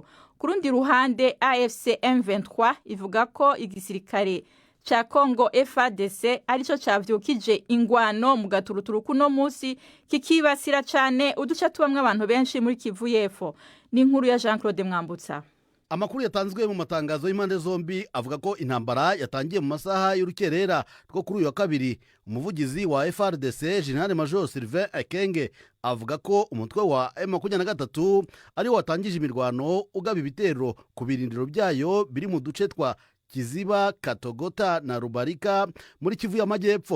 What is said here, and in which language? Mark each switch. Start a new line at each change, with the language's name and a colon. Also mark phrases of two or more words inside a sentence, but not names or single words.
Rundi: Ku rundi ruhande AFC M23 ivuga ko igisirikare cha Congo FARDC arico cavyukije ingwano mu gaturuturu kuno munsi kikibasira cane uduce tubamwe abantu benshi muri Kivu y'Epfo.
Kinyarwanda: Ni inkuru ya Jean-Claude Mwambutsa. Amakuru yatanzwe mu matangazo y'impande zombi avuga ko intambara yatangiye mu masaha y'urukerera rwo kuri uyu wa kabiri. Umuvugizi wa FARDC General Major Sylvain Ekenge avuga ko umutwe wa M23 ari watangije imirwano ugaba ibitero ku birindiro byayo biri mu duce twa Kiziba, Katogota na Rubarika muri Kivu y'Amajyepfo.